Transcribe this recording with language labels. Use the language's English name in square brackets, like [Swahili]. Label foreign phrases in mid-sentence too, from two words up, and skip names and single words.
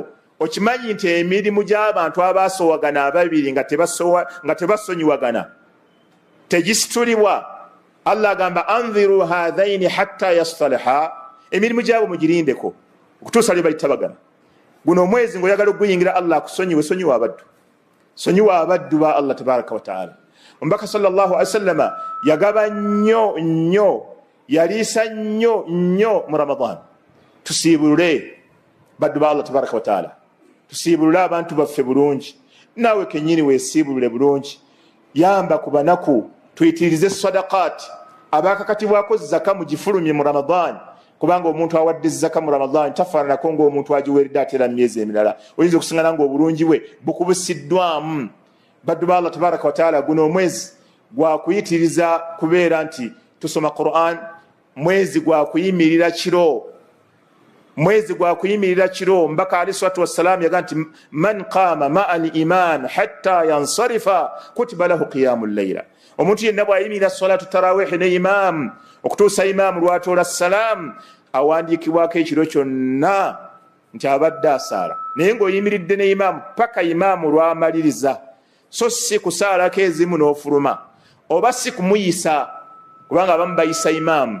[Ganda] Okimanyi nti emirimu gy'abantu abaasowagana ababiri nga tebasonyiwagana tegisitulibwa. Allah agamba [Arabic] أنظروا هذين حتى يصطلحا, [Ganda] emirimu gyabo mugirindeko okutuusa lwe balitabagana. Guno omwezi ng'oyagala okuguyingira Allah akusonyiwe, sonyiwa abaddu, sonyiwa abaddu ba Allah [Arabic] تبارك وتعالى. [Ganda] Omubaka [Arabic] صلى الله عليه وسلم [Ganda] yagaba nnyo, yaliisa nnyo mu Ramadan. Tusiibulule baddu ba Allah [Arabic] تبارك وتعالى, [Ganda] tusiibulule abantu baffe bulungi, naawe kennyini weesiibulule bulungi. Yamba ku banaku, tuyitirize sadaqaati, abaakakatibwako zaka mugifulumye mu Ramadan, kubanga omuntu awadde zaka mu Ramadan tafaananako ng'omuntu agiweeredde atera myezi emirala. Oyinza okusiŋŋana ng'obulungi bwe bukubusiddwamu. Baddu ba Allah [Arabic] تبارك وتعالى, [Ganda] guno omwezi gwa kuyitiriza kubeera nti tusoma Qur'an, mwezi gwa kuyimirira kiro, mwezi gwa kuyimirira kiro. [Arabic] Mbaka عليه الصلاة والسلام [Ganda] yaga nti [Arabic] من قام مع الإمام حتى ينصرف كتب له قيام ليلة, [Ganda] omuntu yenna bw'ayimirira [Arabic] صلاة التراويح [Ganda] ne imam okutuusa imaamu lwatoola salaam, awandiikibwako ekiro kyonna nti abadde asaala. Naye ng'oyimiridde ne imaamu paka imaamu lwamaliriza, so si kusaalako ezimu n'ofuluma, oba si kumuyisa, kubanga abamu bayisa imaamu.